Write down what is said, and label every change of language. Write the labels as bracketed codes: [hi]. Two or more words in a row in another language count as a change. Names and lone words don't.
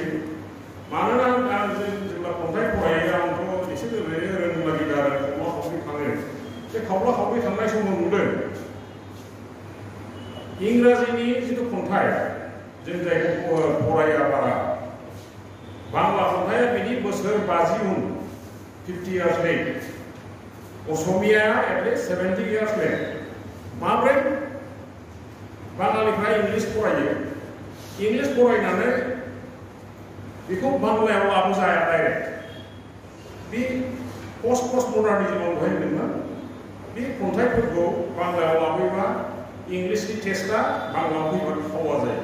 [brx] मानोना आं जेब्ला खन्थाइ फरायो आंथ' एसे ओरैनो रोंलागिदा आरो खावब्ला खावब्रि थाङो। बे खावब्ला खावब्रि थांनाय समाव नुदों इंराजिनि जिथु खन्थाइ, जों जायखौ फराया बारा, बांला खन्थाइया बिनि बोसोर 50 उन, 50 [en] years late। [brx] असमियाया एटलिस्ट 70 [en] years late। [brx] माब्रै? बाङालिफ्रा इंलिस फरायो। इंलिस फरायनानै बेखौ बांलायाव लाबोजाया डाइरेक्ट। बे [en] post modernism [brx] दहाय होनदोंमोन। बे खन्थाइफोरखौ बांलायाव लाबोयोबा इंलिसनि टेस्टआ बांलायाव फैबा थावा जायो।